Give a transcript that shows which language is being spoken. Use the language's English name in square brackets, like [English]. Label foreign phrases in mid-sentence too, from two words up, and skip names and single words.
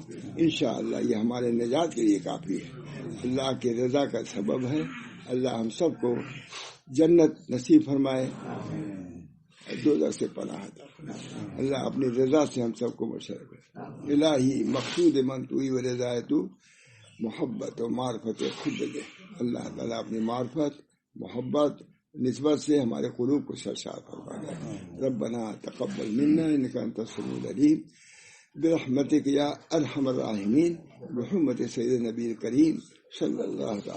[Urdu] انشاءاللہ یہ ہمارے نجات کے لیے کافی ہے. اللہ کے رضا کا سبب ہے. اللہ ہم سب کو جنت نصیب فرمائے, دوزخ سے پناہ عطا فرمائے. اللہ اپنی رضا سے ہم سب کو مبشر کرے. [Persian] الہی مقصود من توئی و رضا تو محبت و معرفت خود دے. اللہ تعالیٰ اپنی معرفت محبت نسبت سے ہمارے قلوب کو سرشار فرما دے. [Arabic] ربنا تقبل منا انک انت السمیع العلیم برحمتک یا ارحم الراحمین بحرمت سید نبی کریم صلی اللہ تعالی